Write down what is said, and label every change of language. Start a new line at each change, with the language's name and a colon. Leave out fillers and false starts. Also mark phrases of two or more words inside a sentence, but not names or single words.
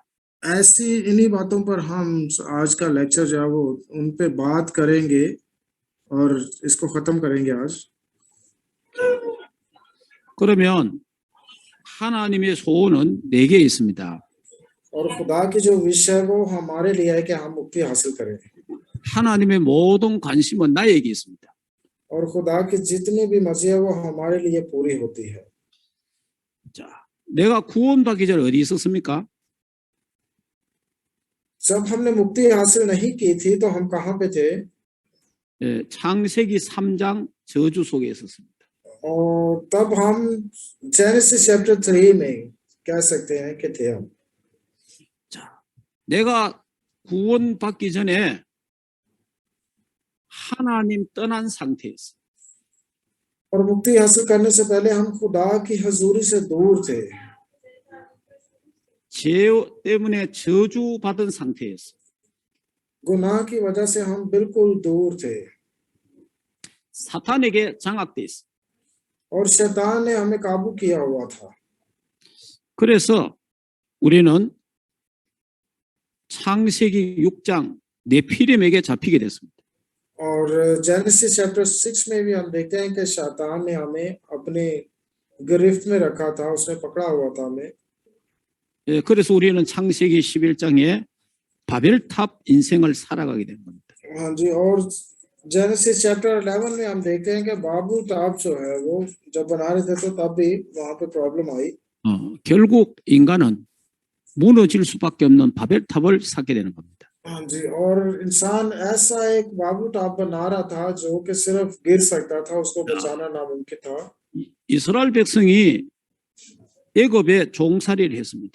Hindi: ऐसी इन्हीं बातों पर हम आज का लेक्चर जो है वो उन पे बात करेंगे और इसको खत्म करेंगे आज।
Korean: 그러면 하나님의 소원은 4개 있습니다.
Hindi: और खुदा की जो विश है वो हमारे लिए है कि हम मुक्ति हासिल करें,
Korean: 하나님의 모든 관심은 나에게 있습니다.
Hindi: और खुदा की जितनी भी मर्जी है वो हमारे लिए पूरी होती है।
Korean: 자, 내가 구원받기 전에 어디 있었습니까?
Hindi: जब हमने मुक्ति हासिल नहीं की थी तो हम कहाँ पे थे?
Korean: 예, 창세기 3장 저주 속에 있었습니다.
Hindi: और तब हम जेनेसिस चैप्टर 3 में कह सकते हैं कि थे हम।
Korean: 자, 내가 구원받기 전에 하나님 떠난 상태였어.
Hindi: और मुक्ति हासिल करने से पहले हम खुदा की हजूरी से दूर थे,
Korean: 죄 때문에 저주받은 상태였어.
Hindi: गुनाह की वजह से हम बिल्कुल दूर थे,
Korean: 사탄에게 장악돼 있어.
Hindi: और शैतान ने हमें काबू किया हुआ था।
Korean: 그래서 우리는 창세기 6장 네피림에게 잡히게 됐습니다.
Hindi: और जेनेसिस चैप्टर 6 में भी हम देखते हैं कि शैतान ने हमें अपने गिरफ्त में रखा था, उसने पकड़ा हुआ था हमें।
Korean: 예, 그래서 우리는 창세기 11장에 바벨탑 인생을 살아가게 된 겁니다.
Hindi: हाँ जी, और जेनेसिस चैप्टर 11 में हम देखते हैं कि बाबू ताब जो है वो जब बना रहे थे तो तब भी वहां पे प्रॉब्लम आई।
Korean: 결국 인간은 무너질 수밖에 없는 바벨탑을 쌓게 되는 겁니다.
Hindi: हाँ जी, और इंसान ऐसा एक बाबू टाप बना रहा था जो कि सिर्फ गिर सकता था, उसको बचाना नामुमकिन था।
Korean: 이스라엘 백성이 애굽에 종살이를 했습니다.